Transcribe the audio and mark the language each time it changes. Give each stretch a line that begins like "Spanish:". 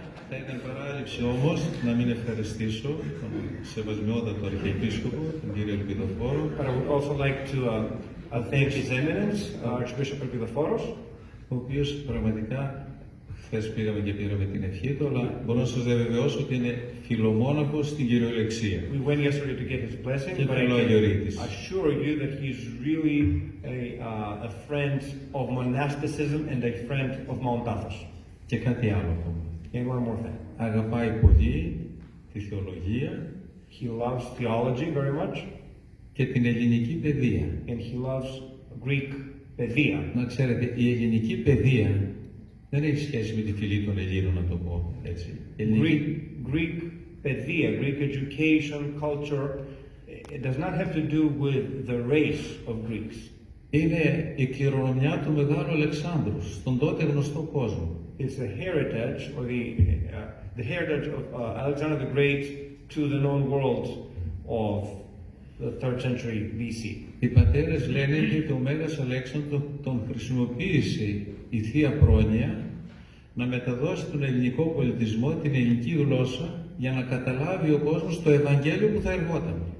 Greek: Θα ήταν παράληψη όμως να μην ευχαριστήσω τον σεβασμιότατο Αρχιεπίσκοπο, τον κύριο Ελπιδοφόρο.
English: But I would also like to thank His Eminence, Archbishop Elpidophoros,
Greek: ο οποίος πραγματικά χθες πήγαμε και πήραμε την ευχή του, αλλά μπορώ να σας διαβεβαιώσω ότι είναι φιλομόναχος στην κυριολεξία.
English: We went yesterday to get his blessing,
Greek: Και
English: but I
Greek: φιλογιορείτης.
English: can assure you that he's really a friend of monasticism and a friend of Mount Athos.
Greek: Και κάτι άλλο ακόμα.
English: And one more thing.
Greek: Αγαπάει πολύ τη θεολογία
English: He loves theology very much,
Greek: και την ελληνική παιδεία.
English: and he loves Greek pedia.
Greek: Να ξέρετε, η ελληνική παιδεία δεν έχει σχέση με τη φυλή των Ελλήνων, να το πω έτσι.
English: Greek pedia, Greek education, culture, it does not have to do with the race of Greeks.
Greek: Είναι η κληρονομιά του Μεγάλου Αλεξάνδρου στον τότε γνωστό κόσμο.
English: It's the heritage, or the heritage of Alexander the Great to the known world of the 3rd century BC.
Greek: Οι πατέρες λένε ότι ο Μέγας Αλέξανδρος τον χρησιμοποίησε η Θεία Πρόνοια να μεταδώσει τον ελληνικό πολιτισμό, την ελληνική γλώσσα, για να καταλάβει ο κόσμος το Ευαγγέλιο που θα ερχόταν.